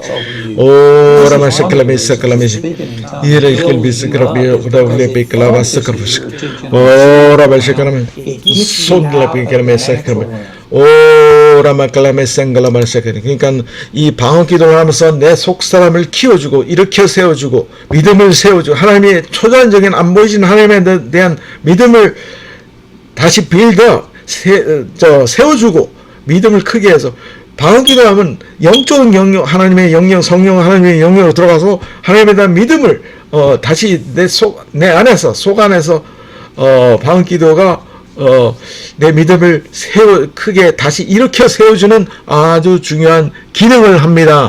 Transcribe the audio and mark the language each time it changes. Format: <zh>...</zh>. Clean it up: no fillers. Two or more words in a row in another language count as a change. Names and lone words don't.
<ko>Oh, Ramashaklamesaklamesi. Irelkelbisikrabi, Udavlebeklavasakravus. Oh, Ramashaklam. Songlabikramesakram. Oh, Ramakalamesangalamashakari. 그러니까 이 방언 기도를 하면서 내 속사람을 키워주고 일으켜 세워주고 믿음을 세워주고 하나님의 초자연적인 안 보이신 하나님에 대한 믿음을 다시 세워주고 믿음을 크게 해서 방언기도 하면 영적인 영역, 하나님의 영역, 성령 하나님의 영역으로 들어가서 하나님에 대한 믿음을 다시 내 안에서 속 안에서 방언기도가 내 믿음을 크게 다시 일으켜 세워주는 아주 중요한 기능을 합니다.</ko>